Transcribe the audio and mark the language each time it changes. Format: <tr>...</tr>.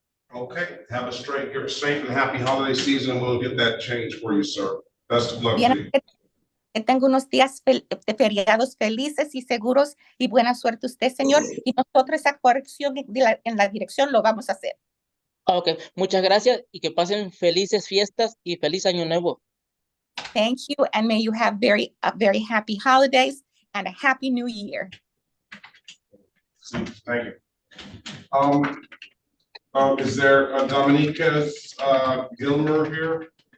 <en>Okay, have a safe and happy holiday season. We'll get that changed for you, sir. Best of luck</en> <es>Bien,</es> <en>to you.</en> <es>que tenga unos días feriados felices y seguros y buena suerte usted, señor. Y nosotros esa corrección en la dirección lo vamos a hacer. Ok, muchas gracias y que pasen felices fiestas y feliz año nuevo.</es> <en>Thank you, and may you have very happy holidays and a happy new year. Thank you. Is there Dominica's Gilmer here?</en>